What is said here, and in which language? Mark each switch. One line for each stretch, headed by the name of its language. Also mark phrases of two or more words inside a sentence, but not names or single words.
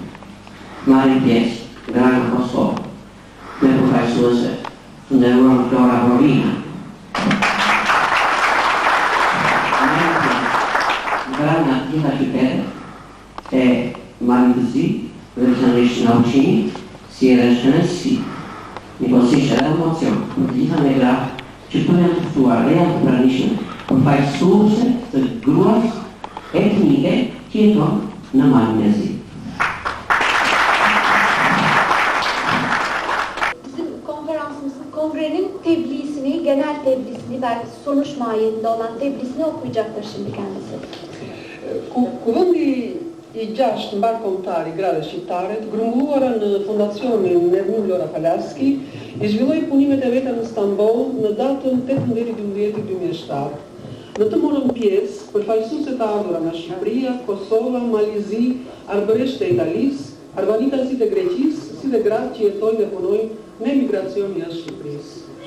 Albanian: Marrin pjesë gra nga Kosovë, me përfaqësuese të nderuar Flora Horina, nga gjitha qytetet e Malit të Zi, veçanërisht nga Ulqini, si edhe Shënësi, njëkohësisht edhe emocion për të gjitha me gra që të janë të ftuar dhe janë të pranishme përfaqësuese të gruas etnike që jeton në Malin e Zi.
Turkish: Konferansımızın kongrenin tebliğini, genel tebliğini ve sonuçmayında olan tebliğini okuyacaktır şimdi kendisi.
Albanian: Kuvendi i 6 mbarkombëtar i grave shqiptare të grumbulluara në Fondacionin Nermin Vlora Falaski i zhvilloi punimet e veta në Stamboll në datën 18/12/2007. Në të morën pjesë përfaqësuese të ardhura nga Shqipëria, Kosova, Malizi, arbëreshtë e Italisë, arbanitazi të Greqisë, si dhe gratë që jetojnë dhe punojnë në emigracion jashtë Shqipërisë.